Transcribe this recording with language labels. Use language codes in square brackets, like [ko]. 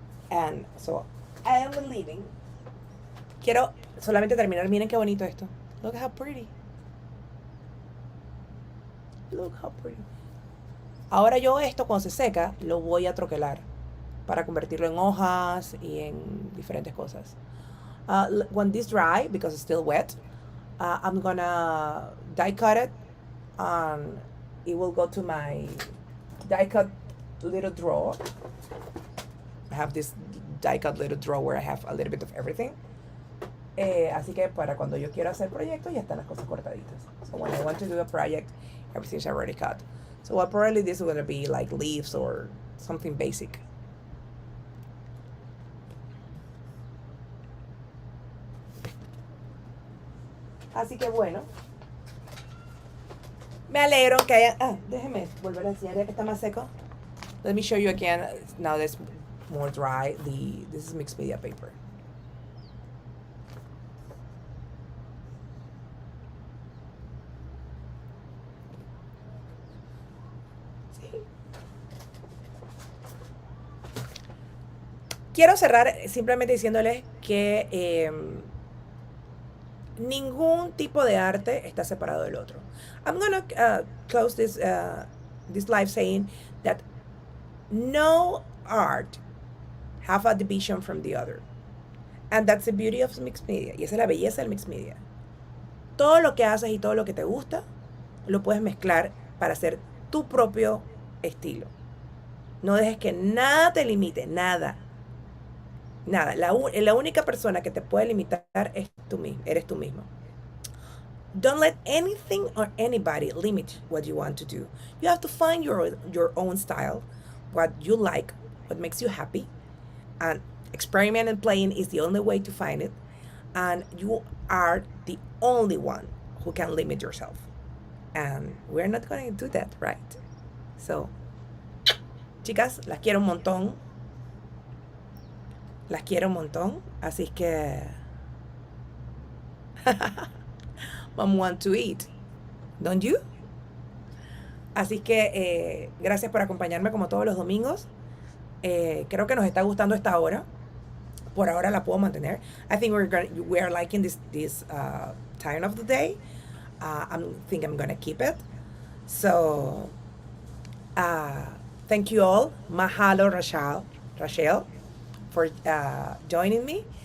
[en] And so, I am leaving. [es] Quiero solamente terminar. Miren qué bonito esto. [en] Look how pretty. Look how pretty. [es] Ahora yo esto cuando se seca lo voy a troquelar para convertirlo en hojas y en diferentes cosas. [en] When this dry, because it's still wet, I'm gonna die cut it, and it will go to my die cut little drawer. I have this die cut little drawer where I have a little bit of everything. [es] Así que para cuando yo quiero hacer proyectos ya están las cosas cortaditas. [en] So when I want to do a project, everything's already cut. So probably this is going to be like leaves or something basic. [es] Así que bueno, me alegro que haya... déjeme volver a enseñar ya que está más seco. [en] Let me show you again. Now that's more dry. This is mixed media paper. [es] Quiero cerrar simplemente diciéndoles que ningún tipo de arte está separado del otro. [en] I'm gonna close this live saying that no art have a division from the other. And that's the beauty of mixed media. [es] Y esa es la belleza del mixed media. Todo lo que haces y todo lo que te gusta, lo puedes mezclar para hacer tu propio estilo. No dejes que nada te limite, nada. Nada, la única persona que te puede limitar eres tú mismo. [en] Don't let anything or anybody limit what you want to do. You have to find your own style, what you like, what makes you happy, and experiment and playing is the only way to find it. And you are the only one who can limit yourself. And we're not going to do that, right? [es] So, chicas, las quiero un montón. Las quiero un montón, así que [en] Mom want to eat, don't you? [es] Así que gracias por acompañarme como todos los domingos. Creo que nos está gustando esta hora. Por ahora la puedo mantener. [en] I think we are liking this time of the day. I think I'm gonna keep it. So thank you all. Mahalo, Rachel, for joining me.